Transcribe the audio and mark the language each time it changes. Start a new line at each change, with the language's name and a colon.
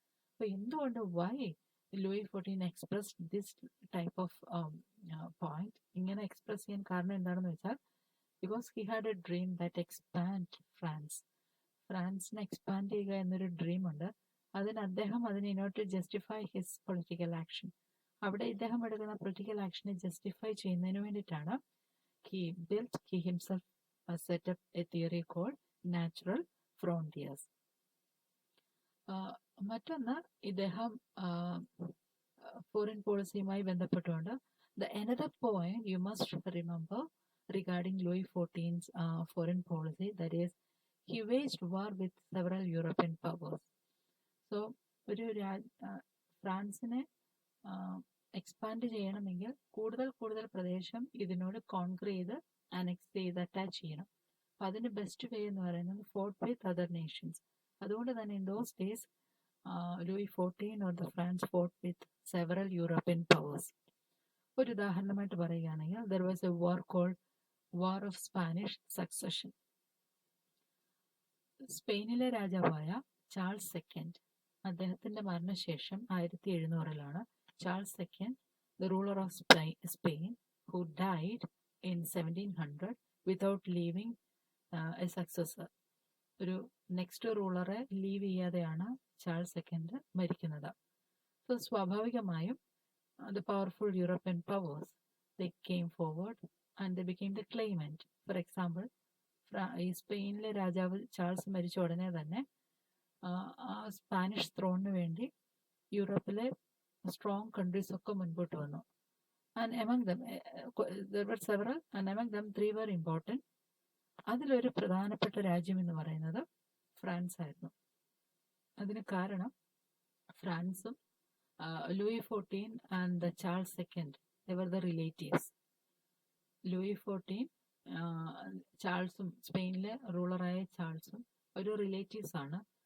Malayalam: അപ്പൊ എന്തുകൊണ്ട്
English: Why Louis 14 express this type of point?
Malayalam: ഇങ്ങനെ എക്സ്പ്രസ് ചെയ്യാൻ കാരണം എന്താണെന്ന് വെച്ചാൽ
English: because he had a dream that expand
Malayalam: ഫ്രാൻസിനെ expand ചെയ്യുക എന്നൊരു ഡ്രീം ഉണ്ട്. അദ്ദേഹം അതിനെ
English: Justify his political action.
Malayalam: അവിടെ ഇദ്ദേഹം എടുക്കുന്ന പൊളിറ്റിക്കൽ ആക്ഷനെ ജസ്റ്റിഫൈ ചെയ്യുന്നതിന് വേണ്ടിയിട്ടാണ്
English: he himself set up a theory called natural frontiers.
Malayalam: മറ്റൊന്ന്, ഇദ്ദേഹം ഫോറിൻ പോളിസിയുമായി ബന്ധപ്പെട്ടുകൊണ്ട്
English: another point you must remember regarding Louis XIV's foreign policy, that is he waged war with several European powers.
Malayalam: So ഫ്രാൻസിനെ expand ചെയ്യണമെങ്കിൽ കൂടുതൽ പ്രദേശം ഇതിനോട് conquer ചെയ്ത് annexe ചെയ്ത് attach ചെയ്യണം. അപ്പം അതിന്
English: Best way എന്ന് പറയുന്നത് fought with other nations.
Malayalam: അതുകൊണ്ട് തന്നെ
English: In those days Louis 14 or the France fought with several European powers.
Malayalam: ഒരു ഉദാഹരണമായിട്ട് പറയുകയാണെങ്കിൽ
English: There was a war called war of Spanish succession.
Malayalam: സ്പെയിനിലെ രാജാവായ ചാൾസ് സെക്കൻഡ്, അദ്ദേഹത്തിന്റെ മരണശേഷം
English: 1700 Charles second, the ruler of Spain, who died in 1700 without leaving a successor.
Malayalam: ഒരു next റൂളറെ leave ചെയ്യാതെയാണ് Charles second മരിക്കുന്നത്. സോ സ്വാഭാവികമായും
English: the powerful European powers, they came forward and they became the claimant. For example,
Malayalam: ഈ സ്പെയിനിലെ രാജാവ് Charles മരിച്ച ഉടനെ തന്നെ സ്പാനിഷ് ത്രോണിന് വേണ്ടി യൂറോപ്പിലെ സ്ട്രോങ് കൺട്രീസ് ഒക്കെ മുൻപോട്ട് വന്നു.
English: And among them there were several and among them 3 were important.
Malayalam: അതിലൊരു പ്രധാനപ്പെട്ട രാജ്യം എന്ന് പറയുന്നത് ഫ്രാൻസ് ആയിരുന്നു. അതിന് കാരണം ഫ്രാൻസും
English: Louis XIV and the Charles II, they were the relatives.
Malayalam: Louis XIV ചാൾസും സ്പെയിനിലെ റൂളറായ ചാൾസും ഒരു റിലേറ്റീവ്സ് ആണ്.